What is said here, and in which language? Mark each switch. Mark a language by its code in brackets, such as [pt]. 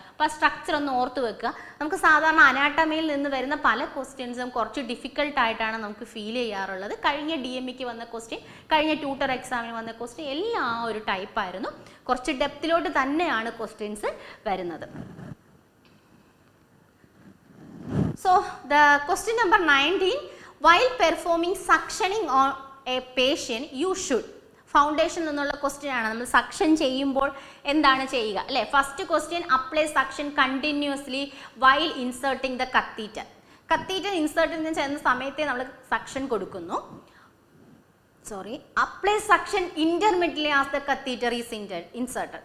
[ml] അപ്പോൾ ആ സ്ട്രക്ചർ ഒന്ന് ഓർത്ത് വെക്കുക. നമുക്ക് സാധാരണ അനാട്ടമിയിൽ നിന്ന് വരുന്ന പല ക്വസ്റ്റ്യൻസും കുറച്ച് ഡിഫിക്കൽട്ടായിട്ടാണ് നമുക്ക് ഫീൽ ചെയ്യാറുള്ളത്. കഴിഞ്ഞ DMEക്ക് വന്ന ക്വസ്റ്റ്യൻ, കഴിഞ്ഞ ട്യൂട്ടർ എക്സാമിന് വന്ന ക്വസ്റ്റ്യൻ എല്ലാം ആ ഒരു ടൈപ്പായിരുന്നു. കുറച്ച് ഡെപ്തിലോട്ട് തന്നെയാണ് ക്വസ്റ്റ്യൻസ് വരുന്നത്. [en] So the question number 19, while performing suctioning on a patient, you should [ml] foundation എന്നുള്ള ക്വസ്റ്റ്യൻ ആണ്. നമ്മൾ സക്ഷൻ ചെയ്യുമ്പോൾ എന്താണ് ചെയ്യുക അല്ലേ? [en] First question, apply suction continuously while inserting the catheter. [ml] Catheter insert ചെയ്യുന്ന സമയത്തെ നമ്മൾ സക്ഷൻ കൊടുക്കുന്നു. [en] Apply suction intermediately as the catheter is inserted.